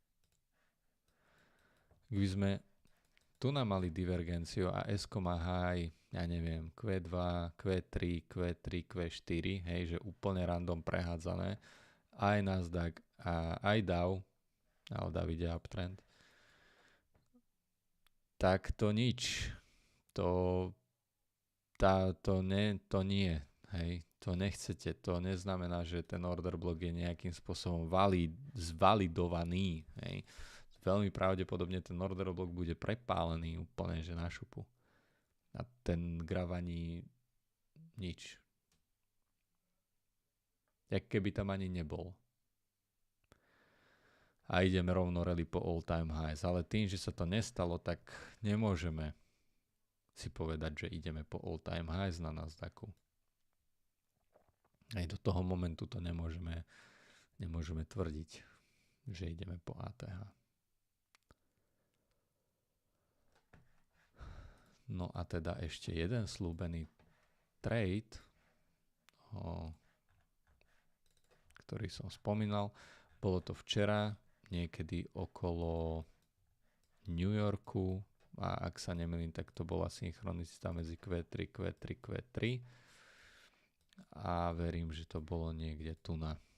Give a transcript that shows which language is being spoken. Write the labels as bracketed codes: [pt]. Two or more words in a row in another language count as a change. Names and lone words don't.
[sk] Ak by sme tu nám mali divergenciu a S-ko má high, ja neviem, Q2, Q3, Q3, Q4, hej, že úplne random prehádzané, aj Nasdaq a aj Dow, ale Dow ide uptrend, tak to nič. To nie, hej, to nechcete, to neznamená, že ten [en] order block [sk] je nejakým spôsobom zvalidovaný, hej. Veľmi pravdepodobne ten [en] order block [sk] bude prepálený úplne, že na šupu. A ten graf ani nič. Jak keby tam ani nebol. A ideme rovno rally po [en] all time highs. [sk] Ale tým, že sa to nestalo, tak nemôžeme si povedať, že ideme po [en] all time highs [sk] na Nasdaqu. Aj do toho momentu to nemôžeme tvrdiť, že ideme po ATH. No a teda ešte jeden slúbený trade, ktorý som spomínal, bolo to včera, niekedy okolo New Yorku, a ak sa nemýlim, tak to bola synchronicita medzi Q3, Q3, Q3 a verím, že to bolo niekde tu na.